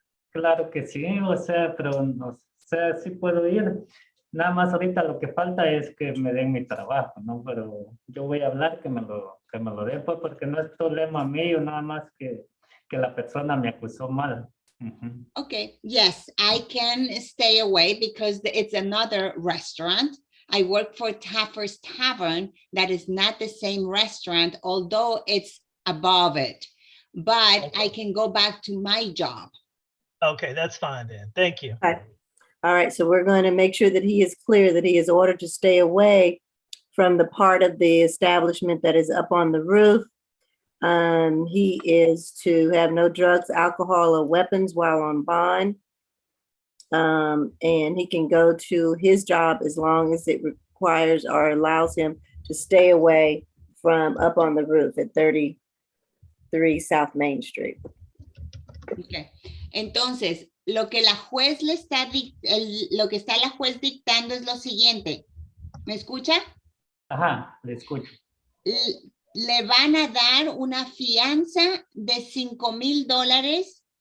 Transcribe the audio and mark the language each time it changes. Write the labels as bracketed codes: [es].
[es] Claro que sí, o sea, pero no, o sea, sí puedo ir. Nada más ahorita lo que falta es que me den mi trabajo, ¿no? Pero yo voy a hablar que me lo den, pues, porque no es problema mío, nada más que la persona me acusó mal. Ujú. [en] Okay, yes, I can stay away because it's another restaurant. I work for Taffer's Tavern. That is not the same restaurant, although it's above it. But I can go back to my job. Okay, that's fine then. Thank you. Okay. All right, so we're going to make sure that he is clear that he is ordered to stay away from the part of the establishment that is up on the roof. He is to have no drugs, alcohol, or weapons while on bond. And he can go to his job as long as it requires or allows him to stay away from up on the roof at 33 South Main Street. Okay. [es] Entonces, lo que la juez le está, lo que está la juez dictando es lo siguiente. ¿Me escucha? Ajá, le escucho. Le van a dar una fianza de $5,000.